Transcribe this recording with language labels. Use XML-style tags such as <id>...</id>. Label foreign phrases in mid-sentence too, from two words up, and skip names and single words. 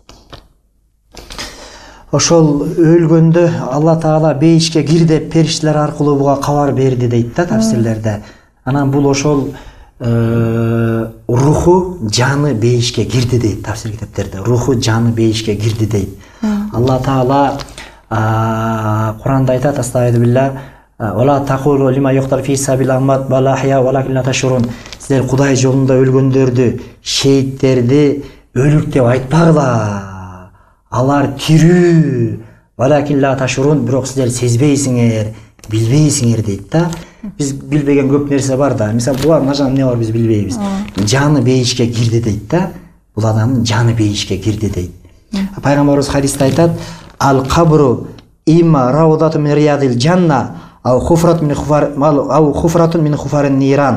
<ky>Ошол өлгөндө Алла таала бейишке кир деп периштелер аркылуу буга кабар берди дейт да тафсирлерде. Анан бул ошол руху, жаны бейишке кирди дейт тафсир китептерде. Руху, жаны бейишке кирди дейт. Алла таала Куранда айтат, астагфирулла,</ky> <ar>"ولا تقولوا لمن يقتل في سبيل أموات بل أحياء ولكن لا تشعرون."</ar> <ky>Силер Кудай жолунда өлгөндөрдү, шейттерди өлүк деп айтпагыла. Алар тирүү,</ky> <ar>ولكن لا تشعرون,</ar> <ky>бирок силер сезбейсиңер, билбейсиңер дейт да. Биз билбеген көп нерсе бар да. Мисалы, булар мына эмне бар, биз билбейбиз. Жаны бейишке кирди дейт да. Бул адамдын жаны бейишке кирди дейт. Пайгамбарыбыз хадисте айтат,</ky> <ar>"القبر إما روضة من رياض الجنة أو حفرة من حفر النيران."</ar>